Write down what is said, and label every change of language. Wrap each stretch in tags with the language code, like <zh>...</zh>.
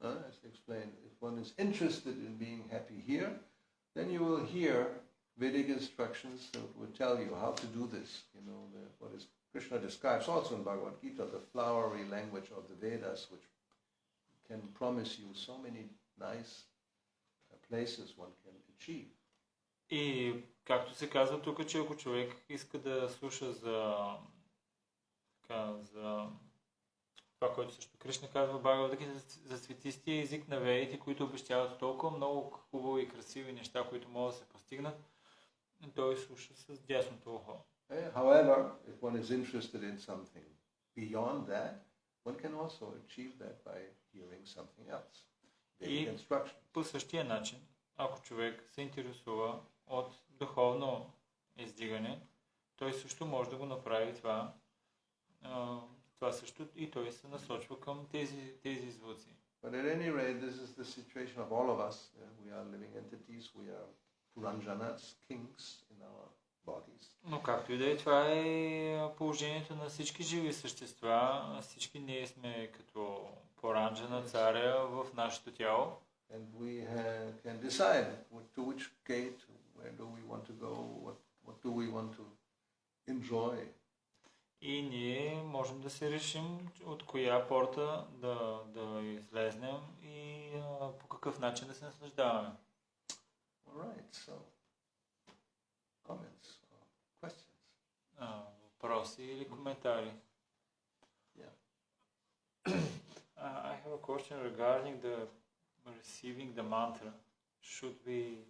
<en>As explained, if one is interested in being happy here, then you will hear Vedic instructions that will tell you how to do this. You know, what is Krishna describes also in Bhagavad Gita, the flowery language of the Vedas, which can promise you so many nice places one can achieve.</en> <bg>И както се казва тук, че ако човек иска да слуша за това, което също Кришна казва в Бхагавад Гита, за цветистия език на ведите, които обещават толкова много хубави и красиви неща, които могат да се постигнат, той слуша с дясното ухо.</bg> <en>However, if one is interested in something beyond that, one can also achieve that by hearing something else.</en> <bg>И по същия начин, ако човек се интересува от духовно издигане, той също може да го направи това. Това също и той се насочва към тези звуци.</bg> <en>But at any rate, this is the situation of all of us. We are living entities, we are Puranjanas, kings in our bodies.</en> <bg>Но както и да е, това е положението на всички живи същества. Всички ние сме като Пуранджана, царя в нашето тяло.</bg> <en>And we can decide to which gate, where do we want to go, what do we want to enjoy.</en> <bg>И ние можем да се решим от коя порта да излезнем и по какъв начин да се наслаждаваме.</bg> <en>Alright, so comments or questions?</en> <bg>Въпроси или коментари?</bg> <en>Yeah. I have a question regarding the receiving the mantra. Should we?</en>